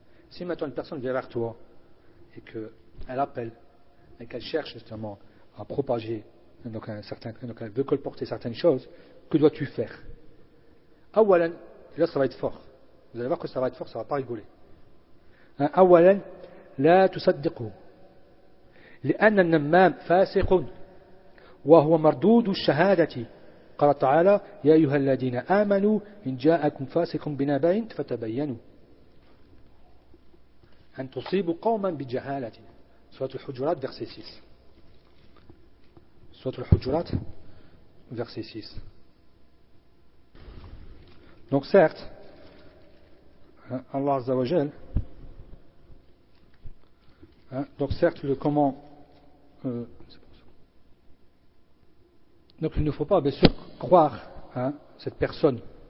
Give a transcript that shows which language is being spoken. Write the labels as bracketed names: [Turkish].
[French] Si maintenant une personne vient vers toi et qu'elle appelle et qu'elle cherche justement à propager, donc un certain, donc elle veut colporter certaines choses, que dois-tu faire? [Arabic] Awalan, [French] là ça va être fort. Vous allez voir que ça va être fort, ça ne va pas rigoler. [Arabic] Awalan, la tusaddiqu. لأن النمام فاسق وهو مردود الشهادة. قال تعالى يا أيها الذين آمنوا إن جاءكم فاسق بنبأ فتبينوا. أن تصيب قوما بجهالة. سورة الحجرات verset 6. سورة الحجرات verset 6. [French] Donc certes, Allah Azza wa Jal, donc certes le comment, donc il ne faut pas bien sûr croire, cette personne.